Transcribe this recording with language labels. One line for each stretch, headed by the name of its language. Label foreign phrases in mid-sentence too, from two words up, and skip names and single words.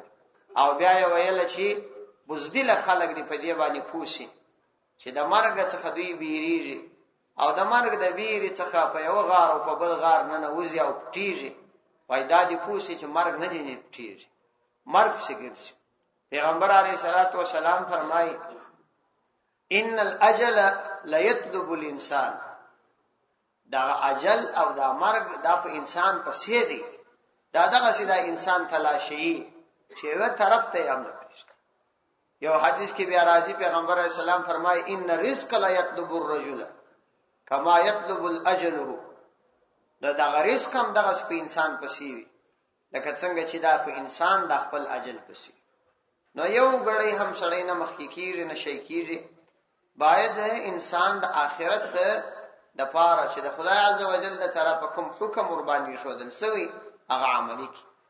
Pashto: او بیا یې ویل چې بزدل خلک دی په دې باندې پوښي چې د مرګ څخه دوی بیریږي او د مرګ د بیرې څخه په یو غار او په بل غار نه نوځي او پټیږي. وای دا دی پوښي چې مرګ نه دی پټیږي، مرګ څه ګرځي. پیغمبر
Arabic: علیه الصلاۃ والسلام
Pashto: فرمایي
Arabic: ان الاجل لا يطلب الانسان،
Pashto: دا اجل او دا مرګ دا په انسان پسې دی، دا دغه سیدا انسان تلاشي چې یو طرف ته یې امر کړی. یو حدیث کې بیا راځي پیغمبر
Arabic: علیه السلام
Pashto: فرمایي
Arabic: ان الرزق لا يطلب الرجل کما يطلب الاجل،
Pashto: دا رزق هم دغه په انسان پسې وي لکه څنګه چې دا په انسان د خپل اجل پسې. نو یو غړی هم سړی نه مخکې کیږي نه شي کیږي، باید انسان د آخرت د پاره چې د خدای عزوجل د طرفه کوم حکم ور باندې شودل سوی هغه عملی کی.